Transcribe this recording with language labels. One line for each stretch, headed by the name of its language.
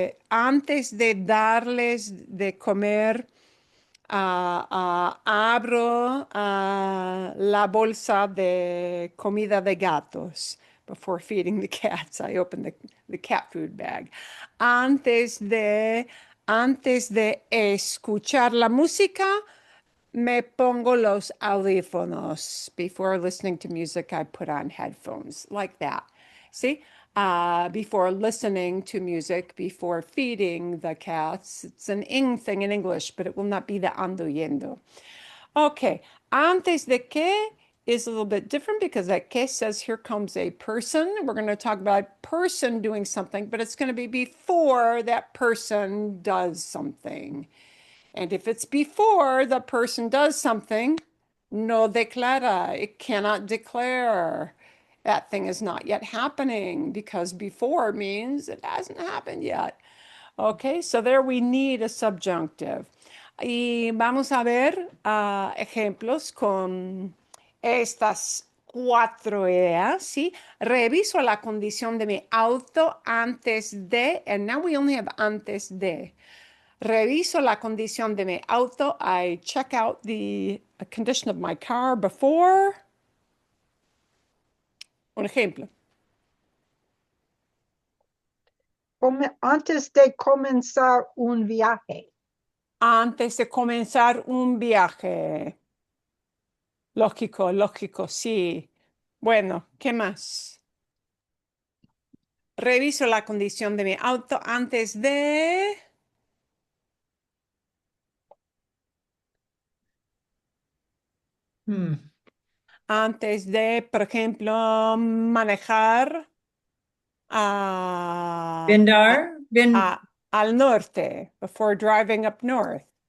Spanish: Antes de darles de comer, abro la bolsa de comida de gatos.
English: Before feeding the cats, I open the cat food bag.
Spanish: Antes de escuchar la música, me pongo los audífonos.
English: Before listening to music, I put on headphones, like that. See? Before listening to music, before feeding the cats, it's an ing thing in English, but it will not be the ando yendo. Okay, antes de que is a little bit different because that que says here comes a person. We're going to talk about a person doing something, but it's going to be before that person does something. And if it's before the person does something,
Spanish: no declara,
English: it cannot declare. That thing is not yet happening because before means it hasn't happened yet. Okay, so there we need a subjunctive.
Spanish: Y vamos a ver ejemplos con estas cuatro ideas, ¿sí? Reviso la condición de mi auto antes de,
English: and now we only have
Spanish: antes de. Reviso la condición de mi auto.
English: I check out the condition of my car before.
Spanish: Un ejemplo. Antes de comenzar un viaje. Antes de comenzar un viaje. Lógico, lógico, sí. Bueno, ¿qué más? Reviso la condición de mi auto antes de... Antes de, por ejemplo, manejar a, Bindar, al norte,
English: before driving up north.